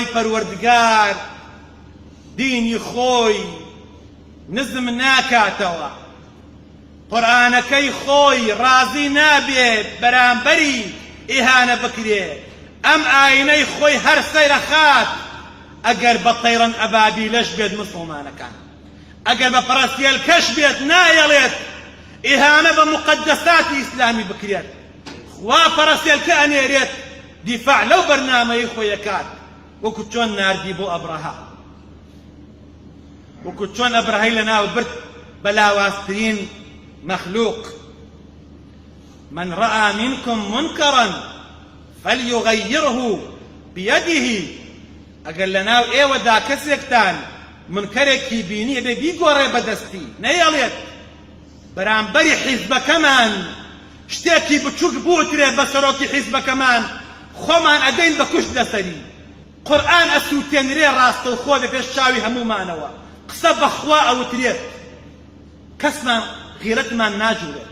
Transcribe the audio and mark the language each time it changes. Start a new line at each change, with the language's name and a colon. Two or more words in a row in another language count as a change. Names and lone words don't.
Central Kurdish: پەروەردگار دینی خۆی نزم ناکاتەوە، قورئانەکەی خۆی ڕازی نابێت بەرامبەری ئیهانە بکرێ، ئەم ئاینەی خۆی هەر سەیرەخات ئەگەر بە تەیڕەن ئەبابیلەش بێت مسڵمانەکان، ئەگەر بە پەرستێلکەش بێت نایەڵێت ئیهانە بە مقەدەساتی ئیسلامی بکرێت. خوا پەرستێلکە ئەنێرێت دیفاع لەو بەرنامەی خۆی ئەکات، وەکو چۆن ناردی بۆ ئەبرەها، وەکو چۆن ئەبرەهەی لەناو برد بە لاوازترین مەخلوق.
Arabic: من رأى منكم منكرا فليغيره بيده.
Central Kurdish: ئەگەر لەناو ئێوەدا کەسێکتان منکەرێکی بینی ئەبێ بیگۆڕێ بەدەستی، نەیەڵێت بەرامبەری حیزبەکەمان شتێکی بچووک بوترێ بە سەرۆکی حیزبەکەمان خۆمان ئەدەین بە کوشت لەسەری. قورئان ئەسووتێنرێ ڕاستەوخۆ لە پێش چاوی هەمومانەوە، قسە بەخوا ئەوترێت، کەسمان غیرەتمان ناجوورێت.